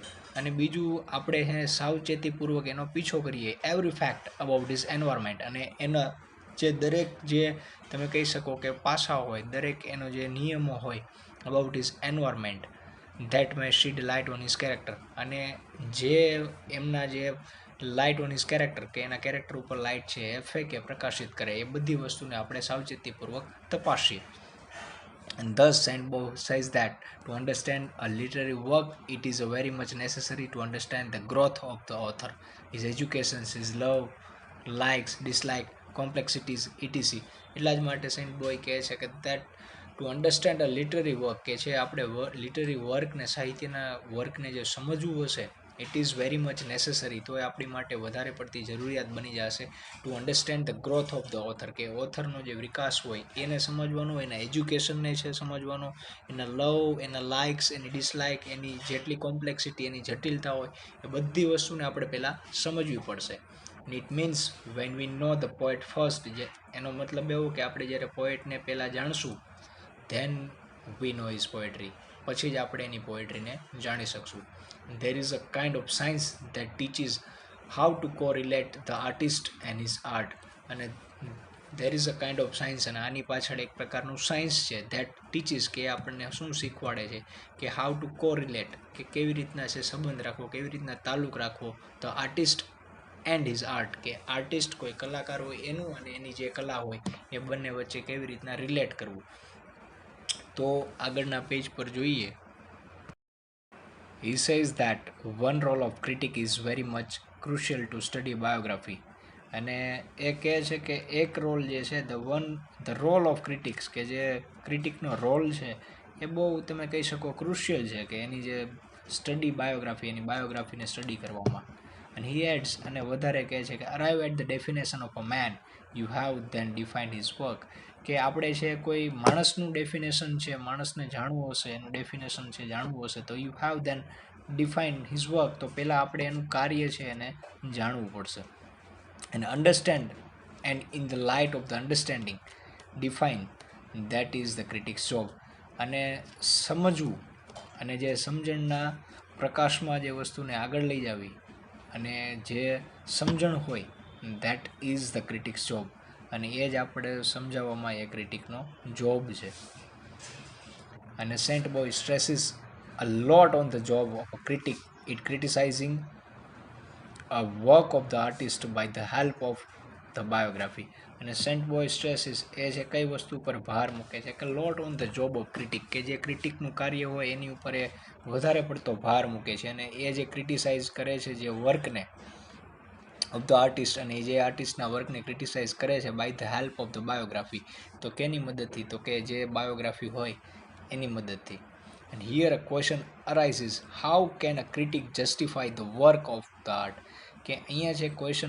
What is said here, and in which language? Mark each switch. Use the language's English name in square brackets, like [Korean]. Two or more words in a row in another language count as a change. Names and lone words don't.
[Gujarati] અને બીજું આપણે છે સાવચેતીપૂર્વક એનો પીછો કરીએ, [English] every fact about his environment, [Gujarati] અને એના જે દરેક જે તમે કહી શકો કે પાસાઓ હોય, દરેક એનો જે નિયમો હોય [English] about his environment, that may shed light on his character, [Gujarati] અને જે એમના જે [English] light on his character, [Gujarati] કે એના કેરેક્ટર ઉપર લાઇટ છે એ ફેંકે, પ્રકાશિત કરે, એ બધી વસ્તુને આપણે સાવચેતીપૂર્વક તપાસીએ. [English] And thus, Sandbo says that to understand a literary work, it is very much necessary to understand the growth of the author, his education, his love, likes, dislike, complexities, etc. [Gujarati] એટલા જ માટે સેન્ટ બોય કહે છે કે [English] that to understand a literary work [Gujarati] કે છે આપણે લિટરરી વર્કને સાહિત્યના વર્કને જે સમજવું હશે [English] it is very much necessary [Gujarati] તો એ આપણી માટે વધારે પડતી જરૂરિયાત બની જશે [English] to understand the growth of the author [Gujarati] કે ઓથરનો જે વિકાસ હોય એને સમજવાનો એના એજ્યુકેશનને છે સમજવાનો એના લવ એના લાઇક્સ એની ડિસલાઇક એની જેટલી કોમ્પ્લેક્સિટી એની જટિલતા હોય એ બધી વસ્તુને આપણે પહેલાં સમજવી પડશે [English] it means when we know the poet first [Gujarati] જે એનો મતલબ એવો કે આપણે જ્યારે પોએટને પહેલાં જાણશું [English] then we know his poetry [Gujarati] પછી જ આપણે એની પોએટ્રીને જાણી શકશું there [English] is a kind of science that teaches how to correlate the artist and his art [Gujarati] અને [English] there is a kind of science [Gujarati] અને આની પાછળ એક પ્રકારનું સાયન્સ છે [English] that teaches [Gujarati] કે આપણને શું શીખવાડે છે કે [English] how to correlate [Gujarati] કે કેવી રીતના છે સંબંધ રાખવો કેવી રીતના તાલુક રાખવો [English] the artist and his art [Gujarati] કે આર્ટિસ્ટ કોઈ કલાકાર હોય એનું અને એની જે કલા હોય એ બંને વચ્ચે કેવી રીતના રિલેટ કરવું તો આગળના પેજ પર જોઈએ [English] he says that one role of critic is very much crucial to study biography [Gujarati] અને એ કહે છે કે એક રોલ જે છે [English] the role of critics [Gujarati] કે જે ક્રિટિકનો રોલ છે એ બહુ તમે કહી શકો ક્રુશિયલ છે કે એની જે સ્ટડી બાયોગ્રાફી એની બાયોગ્રાફીને સ્ટડી કરવામાં અને [English] he adds [Gujarati] અને વધારે કહે છે કે [English] arrive at the definition of a man you have then defined his work [Gujarati] કે આપણે છે કોઈ માણસનું ડેફિનેશન છે માણસને જાણવું હશે એનું ડેફિનેશન છે જાણવું હશે તો [English] you have then define his work [Gujarati] તો પહેલાં આપણે એનું કાર્ય છે એને જાણવું પડશે [English] and understand and in the light of the understanding define that is the critic's job [Gujarati] અને સમજવું અને જે સમજણના પ્રકાશમાં જે વસ્તુને આગળ લઈ જાવી અને જે સમજણ હોય [English] that is the critic's job [Gujarati] અને એ જ આપણે સમજાવવામાં એ ક્રિટિકનો જોબ છે અને સેન્ટ બોય [English] stresses a lot on the job of a critic it criticizing a work of the artist by the help of the biography [Gujarati] અને સેન્ટ બોય સ્ટ્રેસીસ એ છે કઈ વસ્તુ પર ભાર મૂકે છે કે [English] lot on the job of critic [Gujarati] કે જે ક્રિટિકનું કાર્ય હોય એની ઉપર એ વધારે પડતો ભાર મૂકે છે અને એ જે ક્રિટિસાઇઝ કરે છે જે વર્કને [English] of the artist [Gujarati] અને જે આર્ટિસ્ટના વર્કને ક્રિટિસાઇઝ કરે છે [English] by the help of the biography [Gujarati] તો કેની મદદથી તો કે જે બાયોગ્રાફી હોય એની મદદથી [English] and here a question arises how can a critic justify the work of the art [Gujarati] કે અહીંયા જે ક્વેશ્ચન